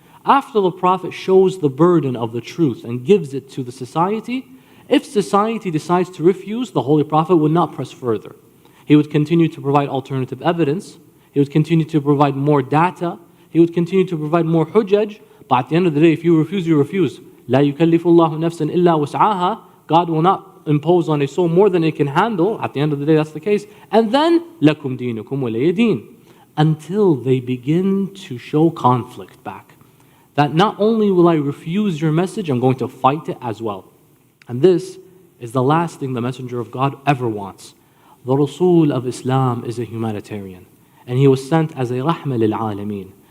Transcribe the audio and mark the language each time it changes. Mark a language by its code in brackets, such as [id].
[en] After the Prophet shows the burden of the truth and gives it to the society, if society decides to refuse, the Holy Prophet would not press further. He would continue to provide alternative evidence. He would continue to provide more data. He would continue to provide more hujjaj. But at the end of the day, if you refuse, you refuse. [ar] لا يكلف الله نفسا إلا وسعها. [en] God will not impose on a soul more than it can handle. At the end of the day, that's the case. And then [ar] لكم دينكم ولي دين. [en] Until they begin to show conflict back. That not only will I refuse your message, I'm going to fight it as well. And this is the last thing the messenger of God ever wants. The Rasul of Islam is a humanitarian, and he was sent as a rahma lil alameen.